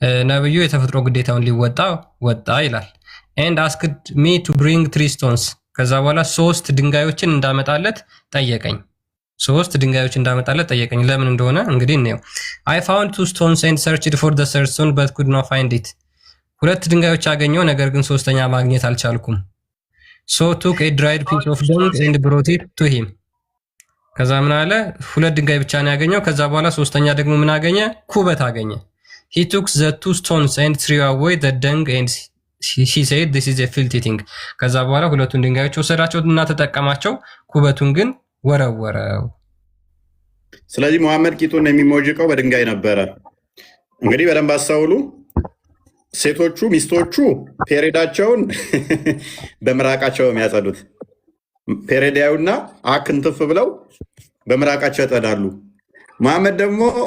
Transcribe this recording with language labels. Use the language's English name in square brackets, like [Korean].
[Amharic] ነብዩ የተፈጥሮ ግዴታውን ሊወጣ ወጣ ይላል [English] and asked me to bring 3 stones [Amharic] ከዛ በኋላ 3 ድንጋዮችን እንዳመጣለት ጠየቀኝ። 3 ድንጋዮች እንዳመጣለት ጠየቀኝ። ለምን እንደሆነ እንግዲህ እንየው። [English] I found 2 stones and searched for the third stone but could not find it [Amharic] 2 ድንጋዮች አገኘው ነገር ግን ሶስተኛ ማግኘት አልቻልኩም። [English] so took a dried piece of dung and brought it to him [Amharic] ከዛ ምን አለ 2 ድንጋይ ብቻ ነው ያገኘው። ከዛ በኋላ ሶስተኛ ደግሞ ምን አገኘ? ኩበት አገኘ። [English] he took the 2 stones and threw away the dung and he said this is a filthy thing [Amharic] ከዛ በኋላ 2ቱን ድንጋዮች ወሰዳቸው እና ተጠቀማቸው፣ ኩበቱን ግን ወረወረው። ስለዚህ መሐመድ ቂጡን የሚሞጅቀው በድንጋይ ነበረ። እንግዲህ በደንብ አስተውሉ። ሴቶቹ ሚስቶቹ ፔሬዳቸውን በምራቃቸው የሚያጸዱት ፔሬዳዩና አክንትፍ ብለው በምራቃቸው ያጸዳሉ። መሐመድ ደግሞ